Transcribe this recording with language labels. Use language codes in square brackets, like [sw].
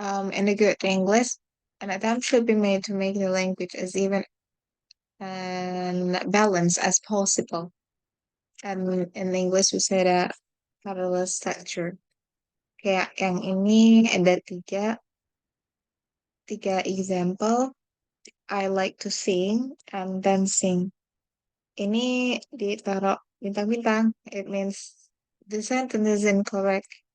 [en] In the good English, an attempt should be made to make the language as even and balanced as possible. And in English, we say that parallel structure. [id] Kayak yang ini ada tiga example. [en] I like to sing and dancing. [id] Ini ditaruh bintang-bintang. [en] It means the sentence is incorrect.